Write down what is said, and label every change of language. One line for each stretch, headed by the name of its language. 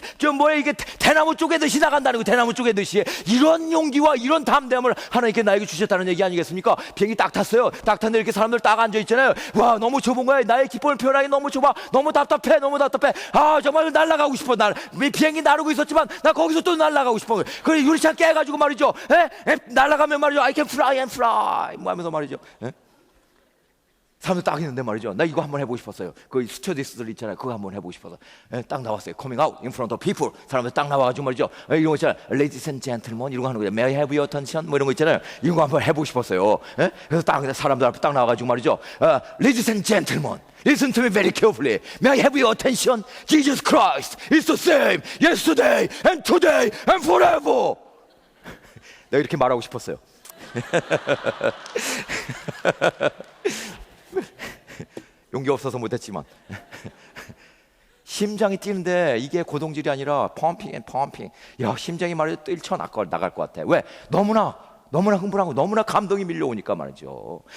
Korean: 뭐야 이게 대나무 쪼개듯이 나간다는 거. 대나무 쪼개듯이. 이런 용기와 이런 담대함을 하나님께 나에게 주셨다는 얘기 아니겠습니까? 비행기 딱 탔어요. 딱 탔는데 이렇게 사람들 딱 앉아 있잖아요. 와 너무 좁은 거야. 나의 기쁨을 표현하기 너무 좁아. 너무 답답해. 너무 답답해. 아 정말 날아가고 싶어. 비행기 나르고 있었지만 나 거기서 또 날아가고 싶어. 그래 유리창 깨가지고 말이죠. 날아가면 말이죠.
English: I can fly and fly
Korean: 뭐 하면서 말이죠. 사람들 딱 있는데 말이죠. 나 이거 한번 해보고 싶었어요. 그 스튜어디스들 있잖아요. 그거 한번 해보고 싶어서 딱 나왔어요.
English: Coming out in front of people.
Korean: 사람들 딱 나와가지고 말이죠. 이런 거 있잖아요.
English: Ladies and gentlemen
Korean: 이런 거 하는 거예요.
English: May I have your attention
Korean: 뭐 이런 거 있잖아요. 이런 거 한번 해보고 싶었어요. 그래서 딱 사람들 앞에 딱 나와가지고 말이죠.
English: Ladies and gentlemen listen to me very carefully. May I have your attention? Jesus Christ is the same yesterday and today and forever.
Korean: 내가 이렇게 말하고 싶었어요. 용기 없어서 못했지만 심장이 뛰는데 이게 고동질이 아니라
English: 펌핑 앤 펌핑.
Korean: 야 심장이 말이죠 뛰쳐나갈 것 같아. 왜? 너무나 흥분하고 너무나 감동이 밀려오니까 말이죠.